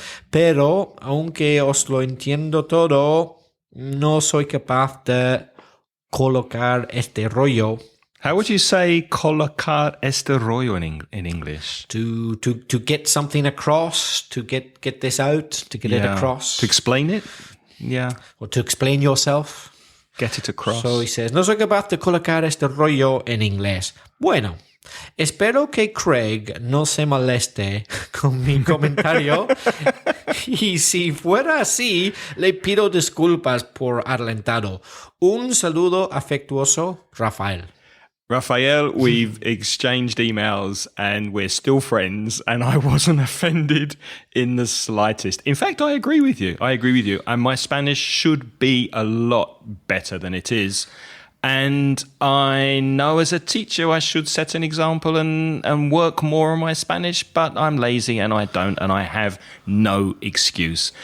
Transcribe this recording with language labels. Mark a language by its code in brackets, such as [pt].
[es] Pero, aunque os lo entiendo todo, no soy capaz de colocar este rollo. [en] How would you say [es] colocar este rollo [en] in English? To get something across, to get this out, to get it across. To explain it? Yeah. Or to explain yourself. Get it across. So he says, [es] no soy capaz de colocar este rollo en inglés. Bueno, espero que Craig no se moleste con mi comentario y si fuera así, le pido disculpas por adelantado. Un saludo afectuoso, Rafael. [en] Raphael, we've exchanged emails and we're still friends, and I wasn't offended in the slightest. In fact, I agree with you. And my Spanish should be a lot better than it is. And I know as a teacher I should set an example and work more on my Spanish, but I'm lazy and I don't, and I have no excuse.